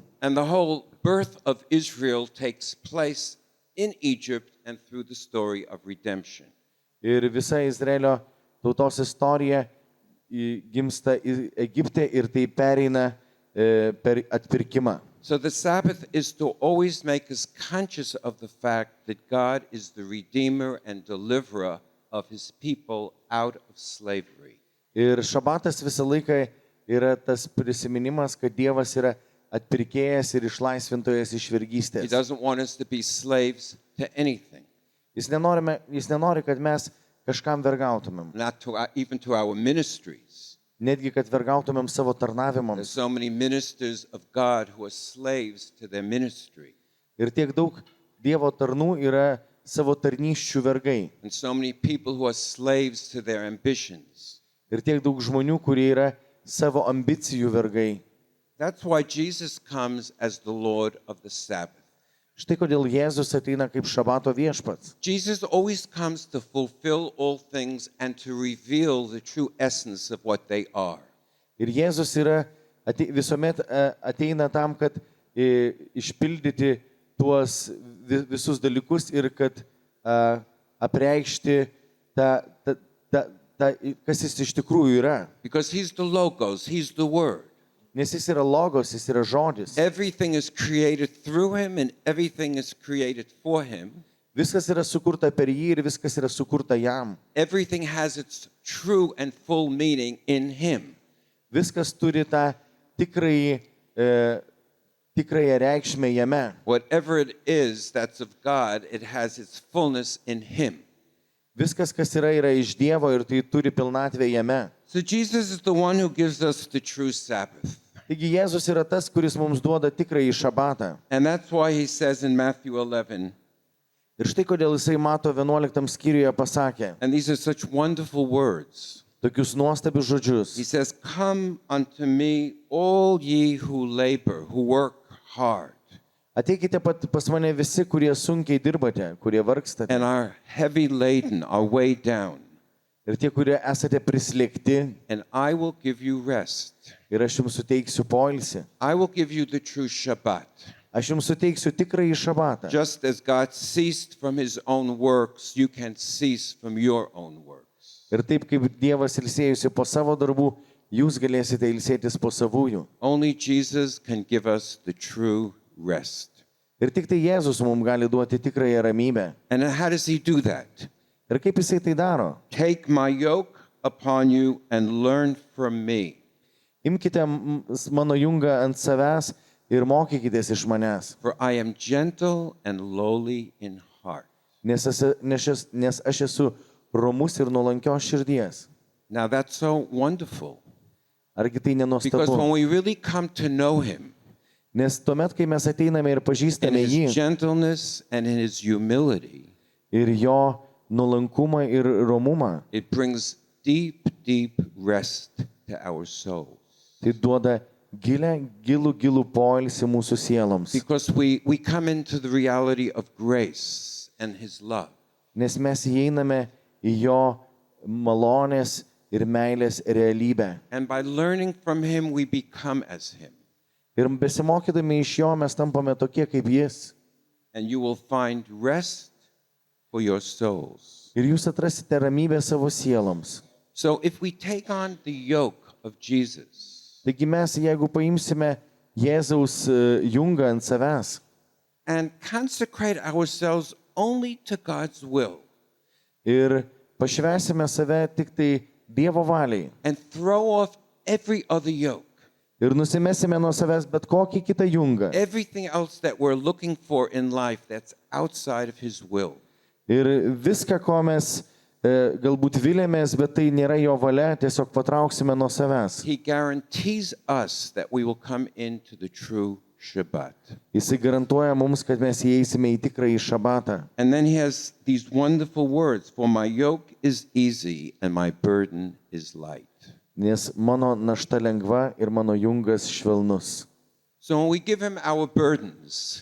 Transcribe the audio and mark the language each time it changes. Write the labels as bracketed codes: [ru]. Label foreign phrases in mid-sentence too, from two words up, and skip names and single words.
[en] And the whole birth of Israel takes place in Egypt and through the story of redemption. [lt] Ir visa Izraelio tautos istorija gimsta Egipte ir tai pereina per atpirkimą. [en] So the Sabbath is to always make us conscious of the fact that God is the redeemer and deliverer of his people out of slavery. [lt] Ir šabatas visą laiką yra tas prisiminimas, kad Dievas yra atpirkėjas ir išlaisvintojas iš [en] He [lt] vergystės. [en] doesn't want us to be slaves to anything, [lt] Jis nenori, kad mes kažkam vergautumėm. [en] not even to our ministries. [lt] Netgi, kad vergautumėm savo [en] There's [lt] tarnavimams. [en] so many ministers of God who are slaves to their ministry, [lt] Ir tiek daug Dievo tarnų yra savo tarnysčių vergai. [en] and so many people who are slaves to their ambitions. [lt] Ir tiek daug žmonių, kurie yra savo ambicijų vergai. [en] That's why Jesus comes as the Lord of the Sabbath. [lt] Štai kodėl Jėzus ateina kaip šabato viešpats. [en] Jesus always comes to fulfill all things and to reveal the true essence of what they are. [lt] Ir Jėzus visuomet ateina tam, kad išpildyti tuos visus dalykus ir kad apreikšti kas jis iš tikrųjų yra. [en] Because he's the Logos, he's the Word. [lt] Nes jis yra logos, jis yra žodis. [en] Everything is created through him and everything is created for him. [lt] Viskas yra sukurta per jį ir viskas yra sukurta jam. [en] Everything has its true and full meaning in him. [lt] Viskas turi tą tikrąją reikšmę jame. [en] Whatever it is that's of God, it has its fullness in him. [lt] Viskas, kas yra iš Dievo ir tai turi pilnatvę jame. [en] So Jesus is the one who gives us the true Sabbath. [lt] Taigi Jėzus yra tas, kuris mums duoda tikrąjį šabatą. [en] And that's why he says in Matthew 11, [lt] Ir štai kodėl jisai mato 11 skyriuje pasakė [en] and these are such wonderful words. [lt] tokius nuostabius žodžius. [en] He says, "Come unto me, all ye who labor, who work hard, [lt] Ateikite pas mane visi, kurie sunkiai dirbate, kurie vargstate. [en] and are heavy laden, are weighed down, [lt] Ir tie, kurie esate prislėgti, [en] and I will give you rest. [lt] ir aš jums suteiksiu poilsį. [en] I will give you the true Shabbat. [lt] Aš jums suteiksiu tikrąjį šabatą. [en] Just as God ceased from his own works, you can cease from your own works." [lt] Ir taip kaip Dievas ilsėjusi po savo darbų, jūs galėsite ilsėtis po savųjų. [en] Only Jesus can give us the true rest. [lt] Ir tik tai Jėzus mums gali duoti tikrąją ramybę. [en] And how does he do that? [lt] Ir kaip jisai tai daro? [en] Take my yoke upon you and learn from me. [lt] imkite mano jungą ant savęs ir mokykitės iš manęs, [en] for I am gentle and lowly in heart. [lt] nes aš esu romus ir nuolankios širdies. [en] Now that's so wonderful, [lt] Argi tai [en] because when [lt] nenuostabu? [en] we really come to know him [lt] Nes tuomet, kai mes ateiname ir [en] in [lt] pažįstame [en] his [lt] jį [en] gentleness and in his humility, [lt] ir jo nuolankumą ir romumą, [en] it brings deep, deep rest to our souls. [lt] tai duoda gilų poilsį mūsų sieloms. [en] Because we come into the reality of grace and his love. [lt] Nes mes įeiname į jo malonės ir meilės realybę. [en] And by learning from him, we become as him. [lt] Ir besimokydami iš jo mes tampame tokie kaip jis. [en] And you will find rest for your souls. [lt] Ir jūs atrasite ramybę savo sieloms. [en] So if we take on the yoke of Jesus [lt] Taigi mes, jeigu paimsime Jėzaus jungą ant savęs [en] and consecrate ourselves only to God's will [lt] ir pašvęsime save tik tai Dievo valiai [en] and throw off every other yoke, [lt] ir nusimesime nuo savęs bet kokį kitą jungą [en] everything else that we're looking for in life that's outside of his will, [lt] ir viską, ko mes galbūt vilėmės, bet tai nėra jo valia, tiesiog patrauksime nuo savęs. [en] he guarantees us that we will come into the true Shabbat. [lt] Jisai garantuoja mums, kad mes įeisime į tikrąjį šabatą. [en] And then he has these wonderful words, for my yoke is easy and my burden is light. [lt] Nes mano našta lengva ir mano jungas švelnus. [en] So when we give him our burdens,